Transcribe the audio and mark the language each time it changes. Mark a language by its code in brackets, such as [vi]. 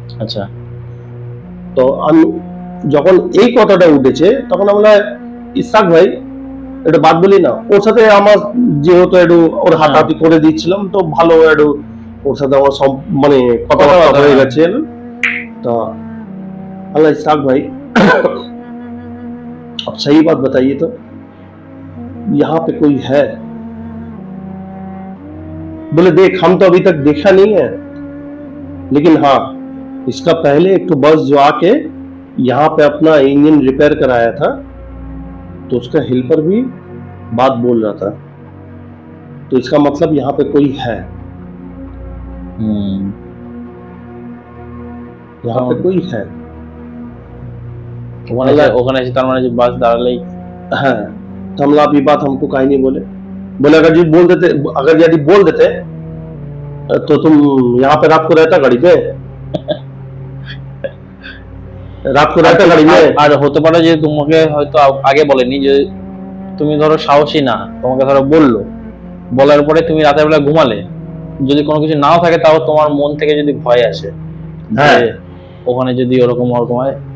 [bn] আচ্ছা। তো আমি যখন এই কথাটা উঠেছে তখন আমরা ইসাক ভাই এটা বাদ বলি না, ওর সাথে আমার যেহেতু একটু ওর হাতাহাতি করে দিচ্ছিলাম, তো ভালো একটু ওর সাথে আমার সব মানে কথাবার্তা হয়ে গেছে। [hi] तो अल्लाह इसाक भाई अब सही बात बताइए, तो यहाँ पे कोई है? बोले देख हम तो अभी तक देखा नहीं है, लेकिन हाँ इसका पहले एक तो बस जो आके यहाँ पे अपना इंजन रिपेयर कराया था, तो उसका हेल्पर भी बात बोल रहा था। तो इसका मतलब यहाँ पे कोई है, यहाँ पे कोई है। [bn] ওখানে এসে তার মানে যে বাস দাঁড়ালেই। [hi] हाँ, तो हम आप ये बात हमको काहे नहीं बोले? बोले अगर यदि बोल देते तो तुम यहाँ पे रात को रहता गाड़ी पे? [bn] রাত করে একটা গাড়ি নিয়ে। আর হতে পারে যে তোমাকে হয়তো আগে বলেনি, যে তুমি ধরো সাহসী না, তোমাকে ধরো বলার পরে তুমি রাতের বেলা ঘুমালে, যদি কোনো কিছু নাও থাকে তাও তোমার মন থেকে যদি ভয় আসে, হ্যাঁ। যে ওখানে যদি ওরকম হয়,